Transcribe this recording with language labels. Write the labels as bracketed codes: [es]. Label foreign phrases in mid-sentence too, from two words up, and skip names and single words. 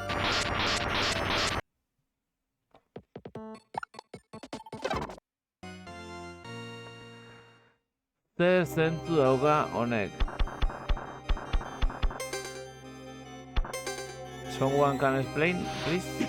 [eu] Zer zentzu dauka honek? [en] Someone can explain, please?